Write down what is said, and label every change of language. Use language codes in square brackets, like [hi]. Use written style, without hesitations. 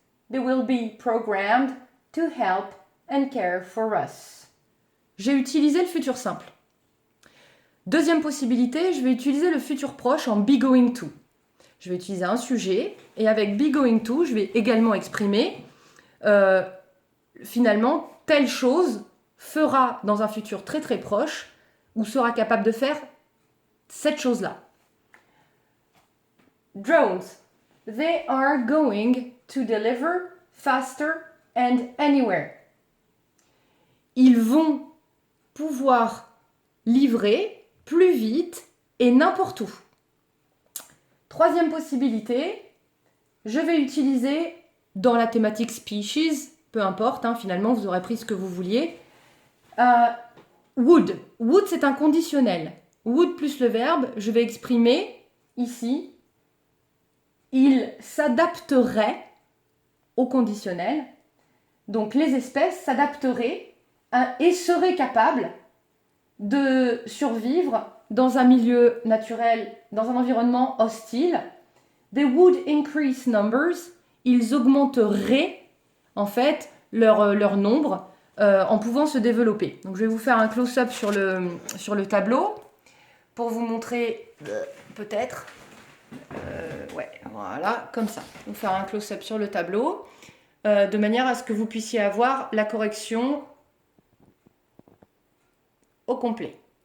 [en] They will be programmed to help and care for us. [fr] J'ai utilisé le futur simple. Deuxième possibilité, je vais utiliser le futur proche en be going to. Je vais utiliser un sujet et avec be going to, je vais également exprimer finalement telle chose fera dans un futur très très proche ou sera capable de faire cette chose-là. [en] Drones. They are going to deliver faster and anywhere. [fr] Ils vont pouvoir livrer plus vite et n'importe où. Troisième possibilité, je vais utiliser dans la thématique species, peu importe, finalement vous aurez pris ce que vous vouliez, would. Would c'est un conditionnel. Would plus le verbe, je vais exprimer ici, il s'adapterait au conditionnel. Donc les espèces s'adapteraient et seraient capables de survivre dans un milieu naturel, dans un environnement hostile. [en] They would increase numbers. [fr] Ils augmenteraient en fait leur nombre en pouvant se développer. Donc je vais vous faire un close-up sur le tableau pour vous montrer peut-être. Ouais, voilà, comme ça. Je vais vous faire un close-up sur le tableau de manière à ce que vous puissiez avoir la correction au complet.